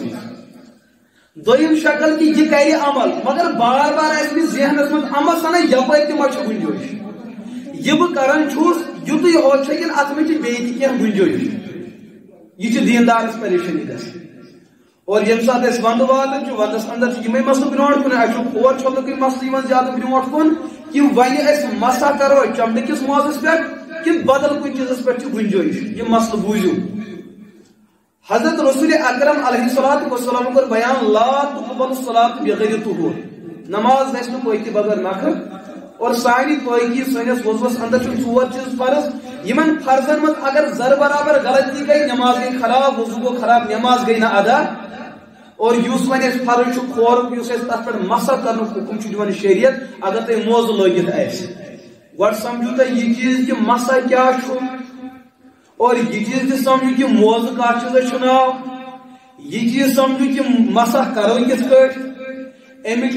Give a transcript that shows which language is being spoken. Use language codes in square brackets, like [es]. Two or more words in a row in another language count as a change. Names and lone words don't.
[ks] منٛز دوٚیِم شکل کہ یہِ کرِ عمل مگر بار بار آسہِ أمِس ذہنس منٛز عمل سنان یپٲرۍ تہِ ما چھُ گُنجٲیش یہِ بہٕ کران چھُس یُتُے ہوت چھُ کِنہٕ اتھ منٛز چھِ بیٚیہِ تہِ کینٛہہ گُنجٲیش یہ دیندارس پریشانی گژھِ اور یم سات اس وند واتن چھ وندس اندر چھ یمے مسلہٕ برونٛٹھ کُن اَسہِ چھُ کھور چھلنُکٕے مسلہٕ یِوان زیادٕ برونٛٹھ کُن کہ وۄنۍ أسۍ مسا کرو چمڑٕکِس موزس پٮ۪ٹھ کہ بدل کُنہِ چیٖزس پٮ۪ٹھ چھِ گُنجٲیش یہِ مسلہٕ بوٗزِو حضرت رسول اکرم [ar] علیہ الصلوۃ والسلام [ks] کوٚر بیان [ar] لا تقبل الصلاۃ بغیر طہور [ks] نماز گژھِ نہٕ پٲکہِ بغٲر نکھٕ اور سانہِ پٲکی سٲنِس وضوَس اندر چھِ 4 چیٖز فرض یمن فرضن من اگر زر برابر غلطی گئی نماز گئی خراب وضو گو خراب نماز گئی نہ ادا اور یُس وۄنۍ اَسہِ فرض چھُ کھورُک یُس اَسہِ تتھ پٮ۪ٹھ مسا کرنُک حکم چھُ دِوان شریعت اگر تُہۍ موزٕ لٲگِتھ آسہِ گۄڈٕ سمجھو تُہۍ یہِ چیٖز کہ مسا کیاہ چھُ اور یہ چیز تہِ سمجھو کہ موزٕ کتھ چیٖزس چھُ ناو یہ چیز سمجھو کہ مسا کرو کِتھ کٲٹھۍ امِچ